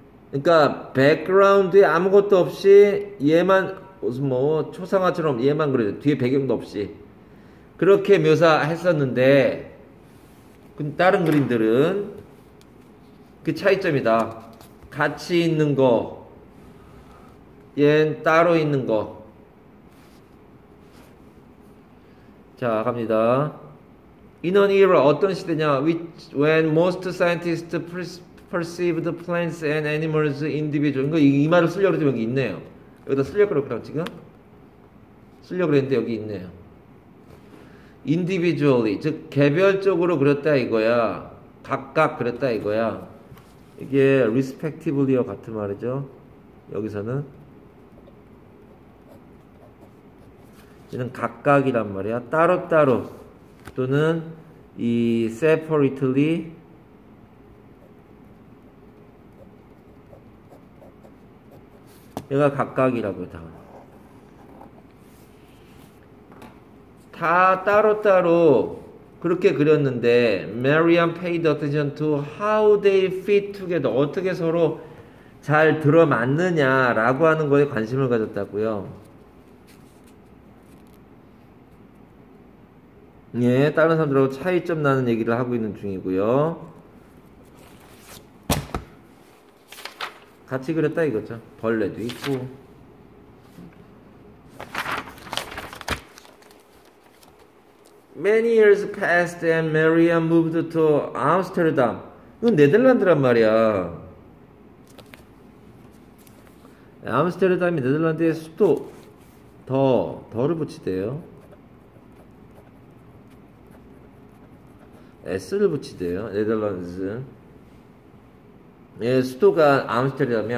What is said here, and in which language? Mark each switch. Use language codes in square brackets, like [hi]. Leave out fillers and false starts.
[ko] 그러니까 백그라운드에 아무것도 없이 얘만 무슨 뭐 초상화처럼 얘만 그래도 뒤에 배경도 없이 그렇게 묘사했었는데 다른 그림들은 그 차이점이다. 같이 있는 거 얘는 따로 있는 거. 자 갑니다. [en] In an era [ko] 어떤 시대냐 [en] when most scientists perceived plants and animals individual. [ko] 이거 이 말을 쓰려고 했더니 여기 있네요. 여기다 쓰려고 그랬구나 지금. 쓰려고 그랬는데 여기 있네요. individually 즉 개별적으로 그렸다 이거야. 각각 그랬다 이거야. 이게 respectively와 같은 말이죠. 여기서는 얘는 각각이란 말이야. 따로따로 또는 이 separately 얘가 각각이라고요. 다 따로따로 그렇게 그렸는데 [en] Marian paid attention to how they fit together. [ko] 어떻게 서로 잘 들어맞느냐라고 하는 거에 관심을 가졌다고요. 예, 다른 사람들하고 차이점 나는 얘기를 하고 있는 중이고요. 같이 그렸다 이거죠. 벌레도 있고. [en] Many years passed and Marian moved to Amsterdam. [ko] 이건 네덜란드란 말이야. 암스테르담이 네덜란드의 수도. 더를 붙이대요. S를 붙이대요. 네덜란드. 예, 수도가 암스테르담이야.